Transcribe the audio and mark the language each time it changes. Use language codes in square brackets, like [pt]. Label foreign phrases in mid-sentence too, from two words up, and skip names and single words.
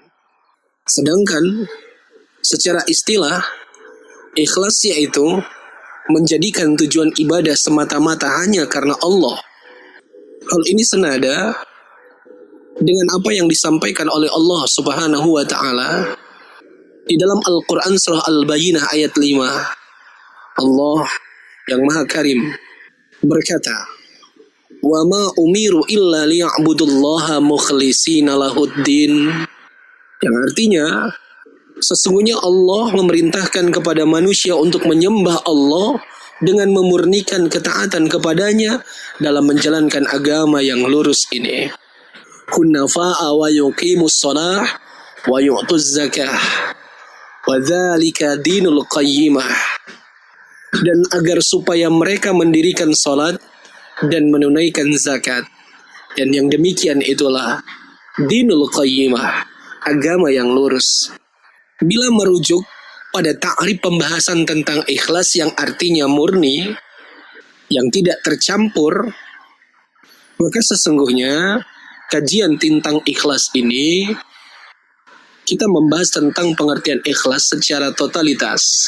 [id] Sedangkan secara istilah, ikhlas yaitu menjadikan tujuan ibadah semata-mata hanya karena Allah. Hal ini senada dengan apa yang disampaikan oleh Allah [ar] سبحانه وتعالى [id] di dalam Al-Quran Surah Al-Bayyinah ayat 5. Allah yang Maha Karim berkata, [ar] "وما أمروا إلا ليعبدوا الله مخلصين له الدين." [id] Yang artinya, sesungguhnya Allah memerintahkan kepada manusia untuk menyembah Allah dengan memurnikan ketaatan kepadanya dalam menjalankan agama yang lurus ini. [ar] حنفاء ويقيموا الصلاة ويؤتوا الزكاة وذلك دين القيمة. [id] Dan agar supaya mereka mendirikan salat dan menunaikan zakat. Dan yang demikian itulah [ar] دين القيمة, [id] agama yang lurus. Bila merujuk pada ta'rif pembahasan tentang ikhlas yang artinya murni, yang tidak tercampur, maka sesungguhnya kajian tentang ikhlas ini kita membahas tentang pengertian ikhlas secara totalitas.